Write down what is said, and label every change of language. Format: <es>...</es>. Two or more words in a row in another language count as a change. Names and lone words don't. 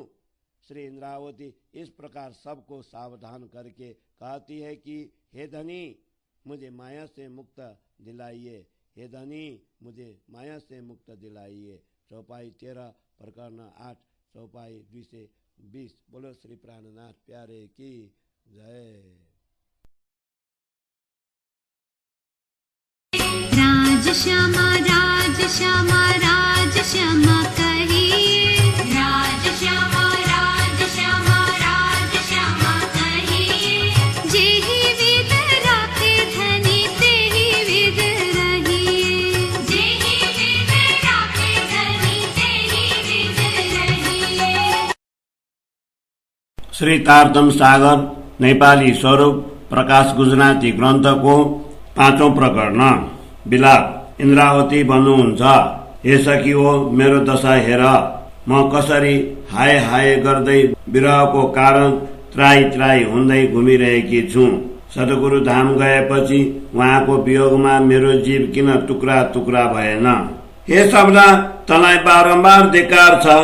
<hi>श्री इंद्रावती इस प्रकार सबको सावधान करके कहती है कि हे धनी, मुझे माया से मुक्त दिलाइए, हे धनी, मुझे माया से मुक्त दिलाइए। चौपाई 13 प्रकरण 8 चौपाई 2 से 20। बोलो श्री प्राणनाथ प्यारे की जय। राज श्यामा राज श्यामा राज श्यामा कहिए, राज श्यामा राज श्यामा राज श्यामा कहिए। जेहि विध राखे धनी तेहि विध रहिए, जेहि विध राखे धनी तेहि विध रहिए।</hi> <ne>श्री तारतम सागर नेपाली स्वरूप प्रकाश गुजराती ग्रन्थको 5औं प्रकरण। विलाप। इन्द्रावती भन्नुहुन्छ, हे सखी हो, मेरो दशा हेर, म कसरी हाय हाय गर्दै विरहको कारण त्राई त्राई हुँदै घुमिरहेकी छु। सद्गुरु धाम गएपछि उहाँको वियोगमा मेरो जीव किन टुक्रा टुक्रा भएन? हे शब्द, तँलाई बारम्बार धिक्कार छ।</ne>